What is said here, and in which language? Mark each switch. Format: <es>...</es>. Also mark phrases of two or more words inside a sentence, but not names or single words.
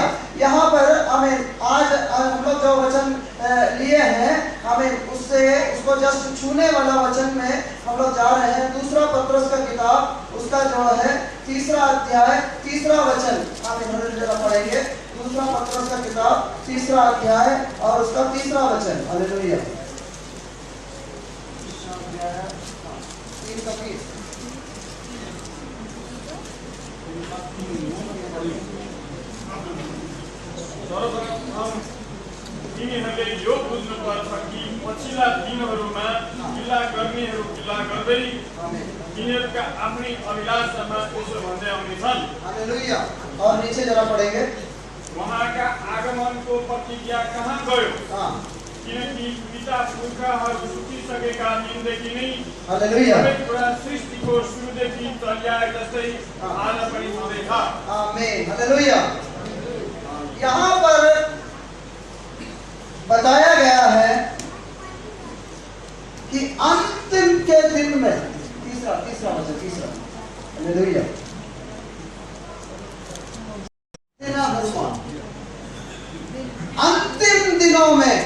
<hi>यहाँ पर हमें आज हम लोग जो वचन लिए हैं, हमें उसको जस्ट छूने वाला वचन में हम लोग जा रहे हैं। 2 पत्रस का किताब, उसका जो है 3 अध्याय 3 वचन हमें हालेलुया पढ़ेंगे। 2 पत्रस का किताब 3 अध्याय और उसका 3 वचन। हालेलुया। 3:20।</hi> <ne>सर्वप्रथम तिमीहरूले यो बुझ्नुपर्छ कि पछिल्ला दिनहरूमा गिला गर्नेहरू गिला गर्दै तिनीहरूका आफ्नै अभिलाषामा त्यसो भन्दै आउनेछन्।</ne> <hi>हालेलुया। और नीचे जरा पढ़ेंगे।</hi> <ne>उहाँका आगमनको प्रतिज्ञा कहाँ गयो? किनकि पिता पुर्खाहरू सुतिसकेका दिनदेखि नै हालेलुया। सबै कुरा सृष्टिको सुरुदेखि चलिआए जस्तै आज पनि हुँदैछ। आमीन। हालेलुया।</ne> <hi>यहाँ पर बताया गया है कि अंतिम के दिन में, तीसरा वचन। हालेलुया। सेना हनुमान में।</hi>